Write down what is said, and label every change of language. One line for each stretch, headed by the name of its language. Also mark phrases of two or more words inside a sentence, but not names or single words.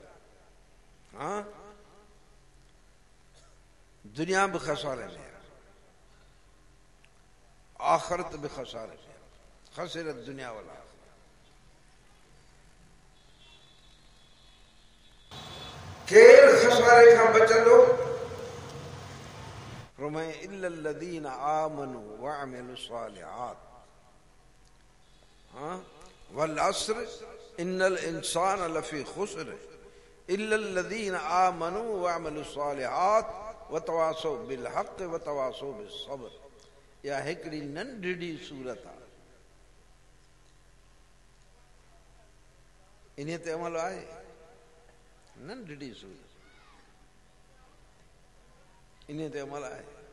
Urdu: दुनिया भी खसारे में, आखिरत भी खसारे में।
Sindhi: खसिरत दुनिया वाला केर खसारे खां बचंदो?
Arabic: إلا الذين آمنوا وعملوا الصالحات والعصر إن الإنسان لفي خسر إلا الذين آمنوا وعملوا الصالحات وتواصوا بالحق وتواصوا بالصبر.
Sindhi: या हिकड़ी नंढड़ी सूरत आहे, इन ते अमल आहे। नंढड़ी सूरत, इन ते अमल आहे।